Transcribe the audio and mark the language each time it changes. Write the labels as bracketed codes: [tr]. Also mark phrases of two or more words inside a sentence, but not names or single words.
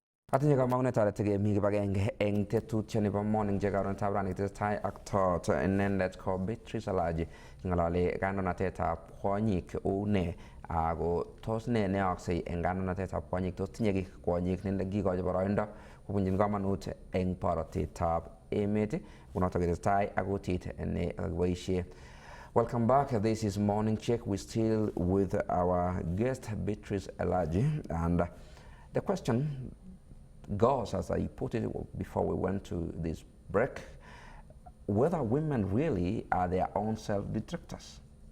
[kln] Atinye kamang'unet ale tekemi kibagenge eng tetutiet nebo morning chekaron tabrani tesetai ak tot inendet ko Beatrice Elachi ng'alali kandoinatetab kwonyik une ako tos ne neyoksei eng kandoinatetab kwonyik, tos tinye kiy kwonyik nekikochi boroindo kobunjin kamanut eng borotetab emet kunotok tesetai ak kutit ne kakiboisie. [en] Welcome back. This is Morning Check. We're still with our guest Beatrice Elachi, and the question goes, as I put it before we went to this break, whether women really are their own self-detractors.